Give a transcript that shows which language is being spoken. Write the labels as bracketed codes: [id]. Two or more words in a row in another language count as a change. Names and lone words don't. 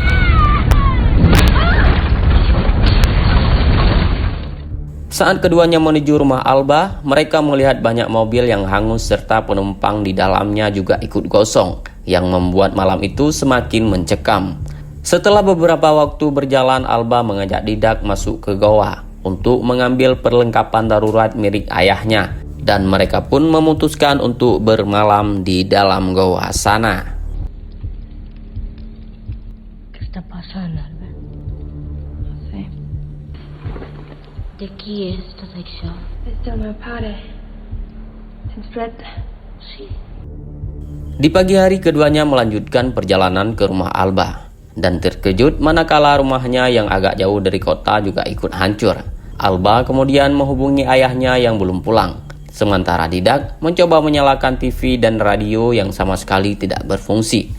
[id] Saat keduanya menuju rumah Alba, mereka melihat banyak mobil yang hangus serta penumpang di dalamnya juga ikut gosong, yang membuat malam itu semakin mencekam. Setelah beberapa waktu berjalan, Alba mengajak Didak masuk ke goa untuk mengambil perlengkapan darurat milik ayahnya, dan mereka pun memutuskan untuk bermalam di dalam goa sana. [es] ¿Qué está pasando, Albert? No sé. ¿De qué es esta sección? [en] There's still no party. Since Fred... [es] Sí. [id] Di pagi hari keduanya melanjutkan perjalanan ke rumah Alba. Dan terkejut manakala rumahnya yang agak jauh dari kota juga ikut hancur. Alba kemudian menghubungi ayahnya yang belum pulang. Sementara Didak mencoba menyalakan TV dan radio yang sama sekali tidak berfungsi.